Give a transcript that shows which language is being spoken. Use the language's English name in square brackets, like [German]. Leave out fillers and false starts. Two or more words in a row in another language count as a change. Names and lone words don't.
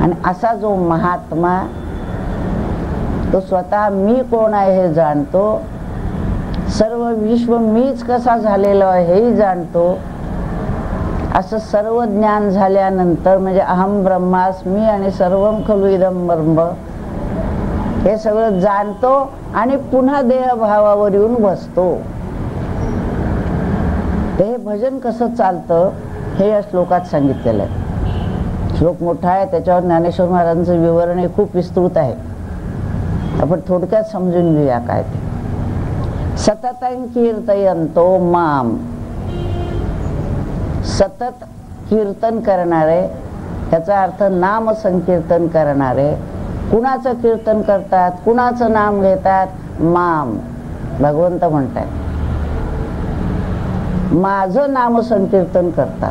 [Marathi] आणि असा जो महात्मा तो स्वतः मी कोण आहे हे जाणतो, सर्व विश्व मीच कसा झालेलो आहे हेही जाणतो. असं सर्व ज्ञान झाल्यानंतर म्हणजे [Sanskrit] अहम ब्रह्मास्मी [Marathi] आणि [Sanskrit] सर्वम खलु इदं ब्रह्म [Marathi] हे सगळं जाणतो आणि पुन्हा देहभावावर येऊन बसतो. हे भजन कसं चालतं हे या श्लोकात सांगितलेलं आहे. श्लोक मोठा आहे, त्याच्यावर ज्ञानेश्वर महाराजांचं विवरण हे खूप विस्तृत आहे. आपण थोडक्यात समजून घेऊया काय ते. [Sanskrit] सततं कीर्तयन्तो माम, [Marathi] सतत कीर्तन करणारे, त्याचा अर्थ नाम संकीर्तन करणारे. कुणाचं कीर्तन करतात, कुणाचं नाम घेतात? माम, भगवंत म्हणतात. माझं नाम संकीर्तन करतात.